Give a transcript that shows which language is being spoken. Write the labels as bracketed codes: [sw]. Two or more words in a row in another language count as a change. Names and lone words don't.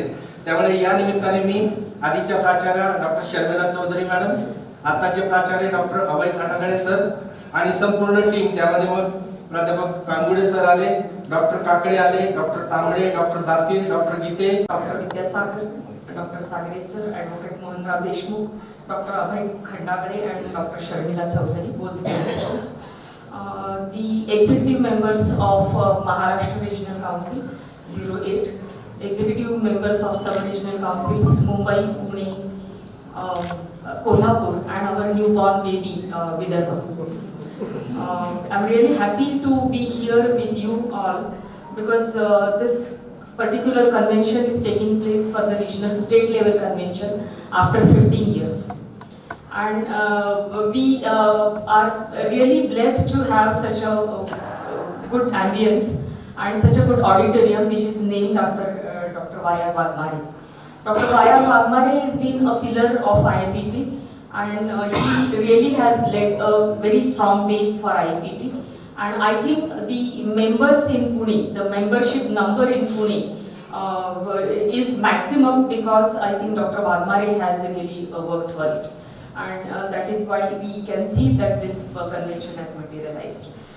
[mr] त्यामुळे या निमित्ताने मी आधीच्या प्राचार्य डॉक्टर शर्मिला चौधरी मॅडम, आताचे प्राचार्य डॉक्टर अभय खाटागळे सर आणि संपूर्ण टीम, त्यामध्ये मग प्राध्यापक कानगुडे सर आले, डॉक्टर काकडे आले, डॉक्टर तांबडे, डॉक्टर दातील, डॉक्टर गीते, डॉक्टर विद्यासागर, डॉक्टर सागरे सर, ॲडव्होकेट मोहनराव देशमुख, डॉक्टर अभय खंडागळे [en] and Dr. Sharmila Chaudhary, both principals. The executive members of Maharashtra Regional Council 08, executive members of Subregional Councils Mumbai, Pune, Kolhapur, and our newborn baby, Vidarbha. I'm really happy to be here with you all because this particular convention is taking place for the regional state level convention after 15 years. And we are really blessed to have such a good ambience and such a good auditorium which is named after Dr. Y.R. Wagmare. Dr. Y.R. Wagmare has been a pillar of IAPT, and he really has led a very strong base for IAPT. And I think the members in Pune, the membership number in Pune is maximum because I think Dr. Wagmare has really worked for it. And that is why we can see that this convention has materialized.